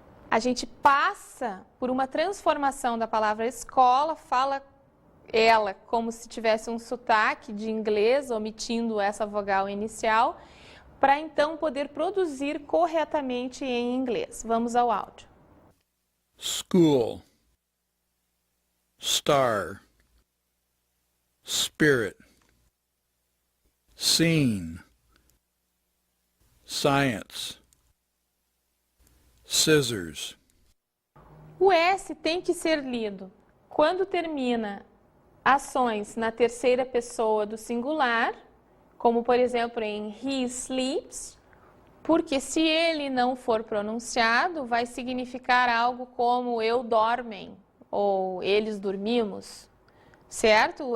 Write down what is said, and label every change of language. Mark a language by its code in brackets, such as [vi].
[pt] A gente passa por uma transformação da palavra escola, fala ela como se tivesse um sotaque de inglês, omitindo essa vogal inicial, para então poder produzir corretamente em inglês. Vamos ao áudio. [en] School, star, spirit, scene, science, scissors. [pt] O S tem que ser lido quando termina ações na terceira pessoa do singular, como por exemplo em [en] he sleeps, [pt] porque se ele não for pronunciado, vai significar algo como eu dormem ou eles dormimos, certo?